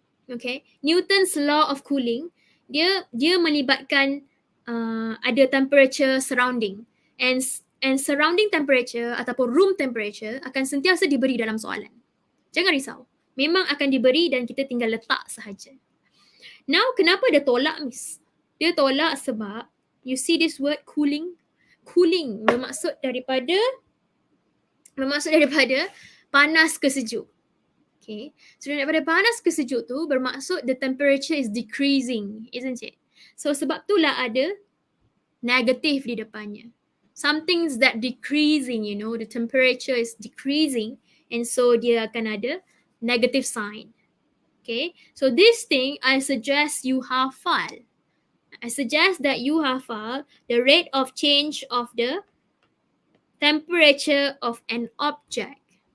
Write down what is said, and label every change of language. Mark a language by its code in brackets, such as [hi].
[ms] Okay, Newton's law of cooling, dia melibatkan ada [en] temperature surrounding, and surrounding temperature [ms] ataupun room temperature akan sentiasa diberi dalam soalan. Jangan risau, memang akan diberi dan kita tinggal letak sahaja. Now, kenapa dia tolak, Miss? Dia tolak sebab [en] you see this word cooling. [ms] Cooling bermaksud daripada panas ke sejuk. [en] Okay. So [ms] daripada panas ke sejuk tu bermaksud [en] the temperature is decreasing, isn't it? [ms] So sebab itulah ada negative di depannya. [en] Something's that decreasing, you know, the temperature is decreasing, and so [ms] dia akan ada [en] negative sign. Okay. So this thing I suggest you hafal. I suggest that you hafal the rate of change of the temperature of an object.